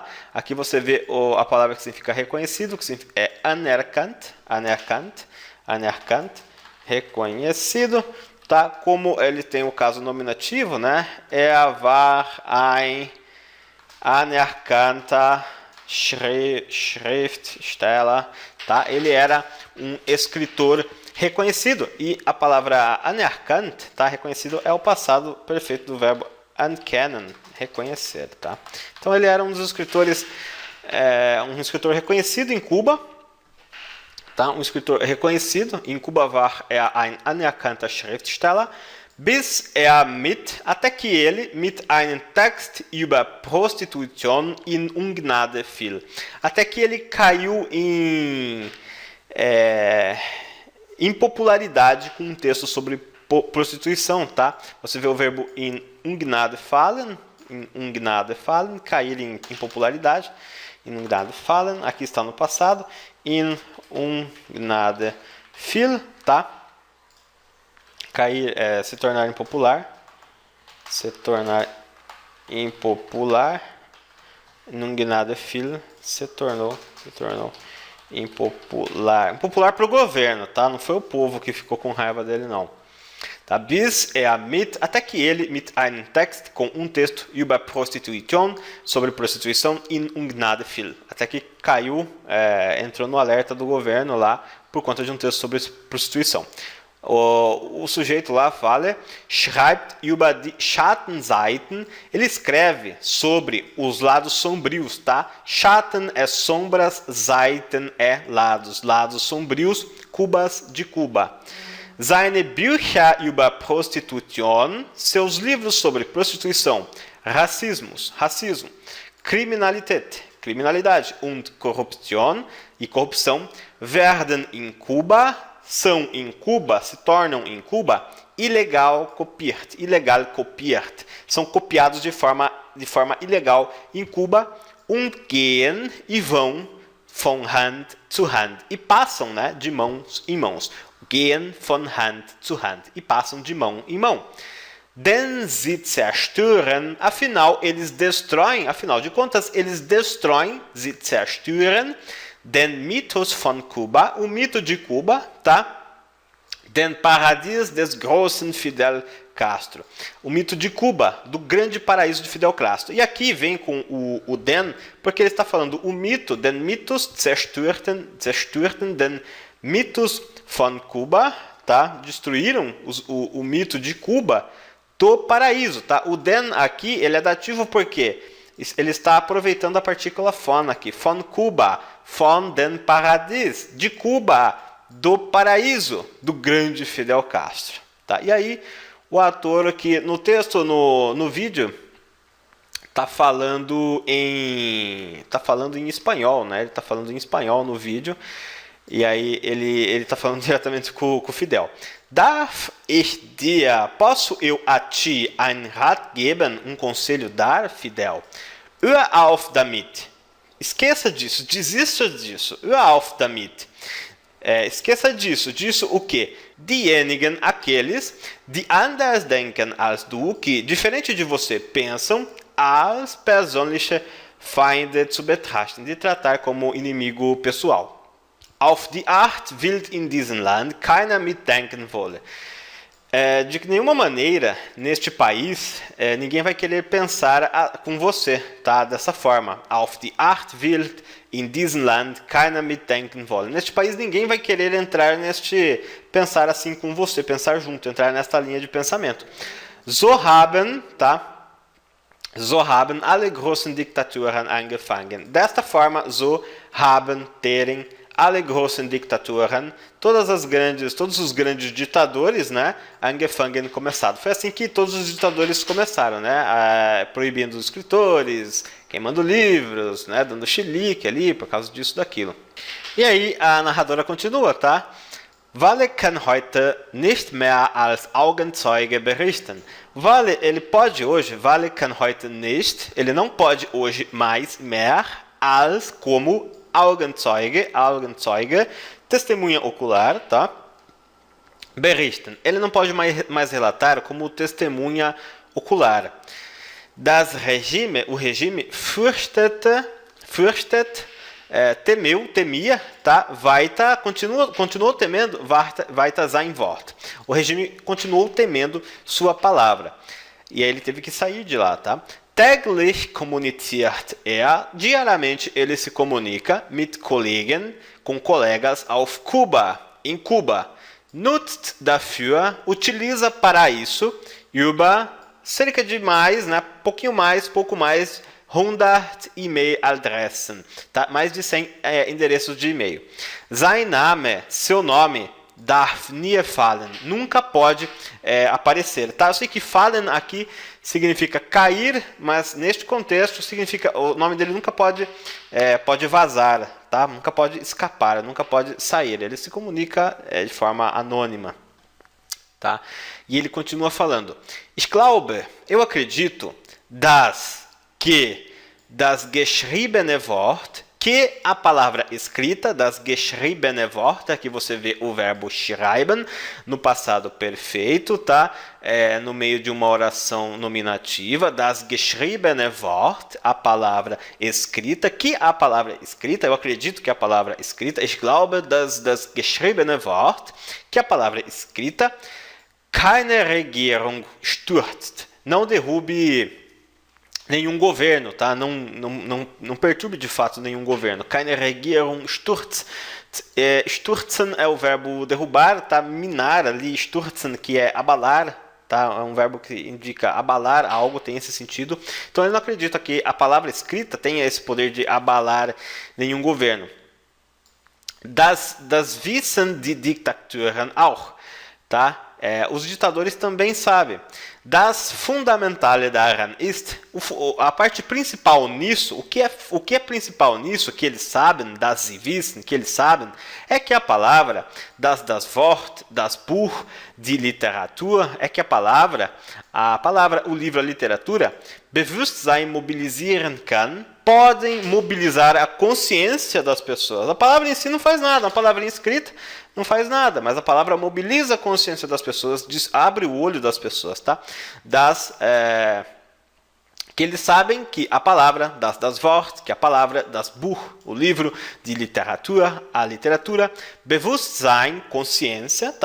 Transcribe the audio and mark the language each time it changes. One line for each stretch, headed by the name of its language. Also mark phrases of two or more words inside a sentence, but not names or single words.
Portuguese: Aqui você vê a palavra que significa reconhecido, que é anerkannt, reconhecido, tá? Como ele tem o caso nominativo, né?
German: War ein anerkannter Schriftsteller,
Portuguese: tá? Ele era um escritor reconhecido. E a palavra anerkannt, tá? Reconhecido, é o passado perfeito do verbo anerkennen, reconhecer, tá? Então ele era um dos escritores, um escritor reconhecido em Cuba, tá? Um escritor reconhecido.
German: Em Cuba war ein anerkannter Schriftsteller, bis
Portuguese: até que ele
German: mit einem Text über Prostitution in Ungnade fiel.
Portuguese: Até que ele caiu em impopularidade com um texto sobre prostituição, tá? Você vê o verbo
German: in Ungnade fallen,
Portuguese: cair em impopularidade,
German: in Ungnade fallen,
Portuguese: aqui está no passado,
German: in Ungnade fiel,
Portuguese: tá? Cair, se tornar impopular,
German: Ungnade fiel,
Portuguese: se tornou impopular. Impopular para o governo, tá? Não foi o povo que ficou com raiva dele, não. Tá? Bis até que ele,
German: mit einem Text,
Portuguese: com um texto
German: über Prostitution,
Portuguese: sobre prostituição,
German: in Ungnade fiel.
Portuguese: Até que caiu, entrou no alerta do governo lá, por conta de um texto sobre prostituição. O sujeito lá fala,
German: schreibt über die Schattenseiten,
Portuguese: ele escreve sobre os lados sombrios, tá? Schatten é sombras, Seiten é lados, lados sombrios, Cubas de Cuba.
German: Seine Bücher über Prostitution,
Portuguese: seus livros sobre prostituição, racismo, criminalidade,
German: und Korruption
Portuguese: e corrupção,
German: werden in
Portuguese: Cuba, são em Cuba, se tornam em Cuba, ilegal kopiert, são copiados de forma ilegal em Cuba,
German: und gehen,
Portuguese: e vão,
German: von Hand zu Hand,
Portuguese: e passam, né, de mãos em mãos,
German: gehen von Hand zu Hand,
Portuguese: e passam de mão em mão.
German: Denn sie zerstören,
Portuguese: afinal de contas, eles destroem,
German: sie zerstören, den Mythos von Cuba,
Portuguese: o mito de Cuba, tá?
German: Den Paradies des großen Fidel Castro,
Portuguese: o mito de Cuba, do grande paraíso de Fidel Castro. E aqui vem com o den, porque ele está falando o mito,
German: den Mythos zerstörten den Mythos von Cuba, tá?
Portuguese: Destruíram o mito de Cuba do paraíso, tá? O den aqui, ele é dativo porque ele está aproveitando a partícula von aqui,
German: von Cuba, von den Paradies,
Portuguese: de Cuba, do paraíso, do grande Fidel Castro. Tá? E aí, o ator aqui, no texto, no vídeo, está falando em espanhol, né? Ele está falando em espanhol no vídeo, e aí ele está falando diretamente com o Fidel.
German: Darf ich dir,
Portuguese: posso eu a ti
German: ein Rat geben,
Portuguese: um conselho dar, Fidel?
German: Hör auf damit.
Portuguese: Esqueça disso, desista disso.
German: Hör auf damit.
Portuguese: Esqueça disso. Disso o quê?
German: Diejenigen, aqueles, die anders denken als du,
Portuguese: que, diferente de você, pensam,
German: als persönliche Feinde zu betrachten,
Portuguese: de tratar como inimigo pessoal.
German: Auf die Art will in diesem Land keiner mitdenken wolle.
Portuguese: De nenhuma maneira, neste país, ninguém vai querer pensar com você, tá? Dessa forma.
German: Auf die Art will in diesem Land keiner mitdenken wollen.
Portuguese: Neste país, ninguém vai querer pensar assim com você, pensar junto, entrar nesta linha de pensamento.
German: So haben, tá? So haben alle großen Diktaturen angefangen.
Portuguese: Desta forma,
German: so haben terem alle großen Diktaturen,
Portuguese: todos os grandes ditadores, né, angefangen, começado. Foi assim que todos os ditadores começaram, né, proibindo os escritores, queimando livros, né, dando chilique ali por causa disso, daquilo. E aí a narradora continua, tá?
German: Walle kann heute nicht mehr als Augenzeuge berichten. Walle,
Portuguese: ele pode hoje,
German: Walle kann heute nicht,
Portuguese: ele não pode hoje mais,
German: mehr, als,
Portuguese: como Augenzeuge, testemunha ocular, tá? Berichten, ele não pode mais relatar como testemunha ocular.
German: Das Regime,
Portuguese: o regime fürchtet, temia, tá? Continuou temendo,
German: weiter sein Wort.
Portuguese: O regime continuou temendo sua palavra. E aí ele teve que sair de lá, tá?
German: Täglich kommuniziert
Portuguese: diariamente ele se comunica
German: mit Kollegen,
Portuguese: com colegas
German: auf Kuba,
Portuguese: em Cuba.
German: Nutzt dafür,
Portuguese: utiliza para isso, über cerca de mais, né? Pouco mais, 100 E-Mail-Adressen, tá? Mais de 100 endereços de e-mail.
German: Sein Name,
Portuguese: seu nome,
German: darf nie fallen,
Portuguese: nunca pode aparecer, tá? Eu sei que fallen aqui significa cair, mas neste contexto significa o nome dele nunca pode vazar, tá? Nunca pode escapar, nunca pode sair. Ele se comunica de forma anônima, tá? E ele continua falando:
German: Ich glaube,
Portuguese: eu acredito,
German: das geschriebene Wort,
Portuguese: que a palavra escrita,
German: das geschriebene Wort,
Portuguese: aqui você vê o verbo schreiben no passado perfeito, tá? No meio de uma oração nominativa,
German: das geschriebene Wort,
Portuguese: a palavra escrita, eu acredito que a palavra escrita,
German: ich glaube, das geschriebene Wort,
Portuguese: que a palavra escrita,
German: keine Regierung stürzt,
Portuguese: não derrube nenhum governo, tá? Não perturbe de fato nenhum governo.
German: Keine Regierung stürzt.
Portuguese: Stürzen é o verbo derrubar, tá? Minar ali, stürzen, que é abalar, tá? É um verbo que indica abalar algo, tem esse sentido. Então ele não acredita que a palavra escrita tenha esse poder de abalar nenhum governo.
German: Das wissen die Diktaturen auch,
Portuguese: tá? Os ditadores também sabem.
German: Das Fundamentale daran ist,
Portuguese: a parte principal nisso, o que é principal nisso, que eles sabem,
German: das sie wissen,
Portuguese: que eles sabem, é que a palavra,
German: das Wort, das Buch, die Literatur,
Portuguese: é que a palavra, o livro, a literatura,
German: Bewusstsein mobilisieren kann,
Portuguese: podem mobilizar a consciência das pessoas. A palavra em si não faz nada, a palavra escrita não faz nada, mas a palavra mobiliza a consciência das pessoas, abre o olho das pessoas, tá? Que eles sabem que a palavra,
German: das Wort,
Portuguese: que a palavra,
German: das Buch,
Portuguese: o livro, de literatura, a literatura, Bewusstsein, consciência, tá?